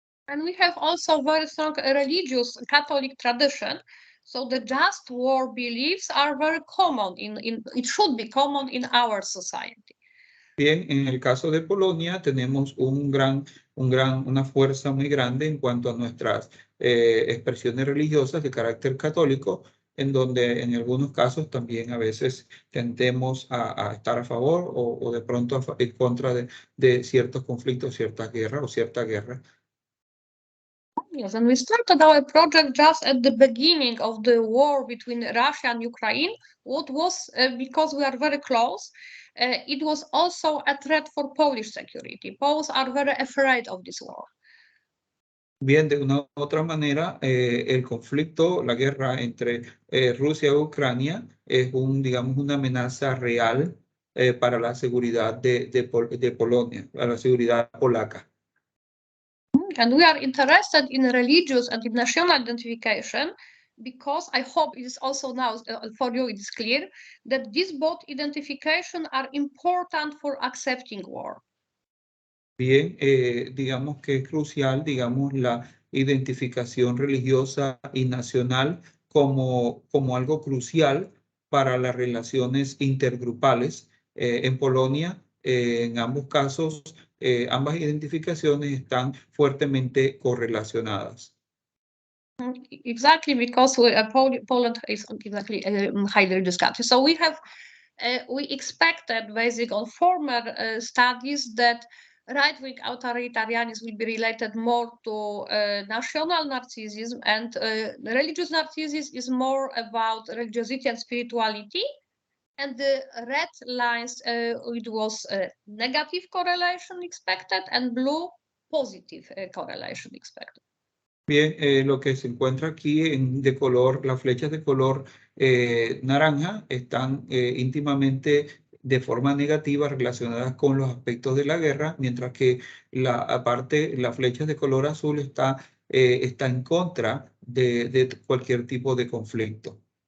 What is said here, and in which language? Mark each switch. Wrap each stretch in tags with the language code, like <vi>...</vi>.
<en>And we have also very strong religious Catholic tradition. So the just war beliefs are very common it should be common in our society.</en> <es>Bien, en el caso de Polonia tenemos una fuerza muy grande en cuanto a nuestras expresiones religiosas de carácter católico, en donde en algunos casos también a veces tendemos a estar a favor o de pronto en contra de ciertos conflictos, ciertas guerras o cierta guerra.</es> <en>Yes, and we started our project just at the beginning of the war between Russia and Ukraine. What was, because we are very close, it was also a threat for Polish security. Poles are very afraid of this war.</en> <es>Bien, de una u otra manera, el conflicto, la guerra entre Rusia y Ucrania es digamos, una amenaza real para la seguridad de Polonia, para la seguridad polaca.</es> <en>And we are interested in religious and in national identification because I hope it is also now for you it is clear that these both identification are important for accepting war.</en> <es>Bien, digamos que es crucial, digamos, la identificación religiosa y nacional como algo crucial para las relaciones intergrupales. En Polonia, en ambos casos, ambas identificaciones están fuertemente correlacionadas.</es> <en>Exactly, because Poland is exactly a highly religious country. So we have we expected, based on former studies, that right-wing authoritarianism will be related more to national narcissism, and religious narcissism is more about religiosity and spirituality. And the red lines, it was negative correlation expected, and blue, positive correlation expected.</en> <es>Bien, lo que se encuentra aquí las flechas de color naranja están íntimamente de forma negativa relacionadas con los aspectos de la guerra, mientras que las flechas de color azul está en contra de cualquier tipo de conflicto.</es>